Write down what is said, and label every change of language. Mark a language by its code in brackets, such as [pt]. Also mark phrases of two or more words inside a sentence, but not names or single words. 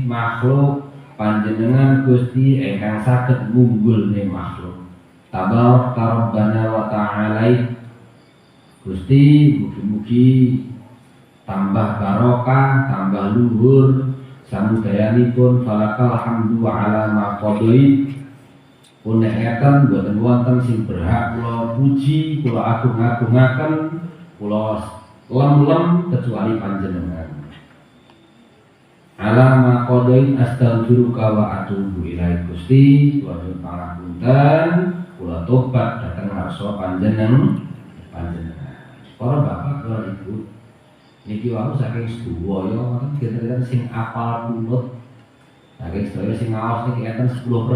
[jv] makhluk panjenengan Gusti ingkang saged ngunggulne makhluk [ar] تبارك ربنا وتعالى [jv] Gusti mugi-mugi tambah barokah, tambah luhur samudayanipun [ar] فلك الحمد على ما قضيت [jv] pun nek ngeten boten wonten sing berhak kula puji, kula agung-agungaken, kula lem-lem kecuali panjenengan. [ar] على ما قضيت أستغفرك وأتوب إليك [jv] Gusti, kula nyuwun pangapunten. Kula tobat datang ngarsa panjenengan. Para bapak, para ibu, niki wau saking sedaya ngoten kinten sing apal kunut. Saking sedaya sing ngaos niki enten 10%.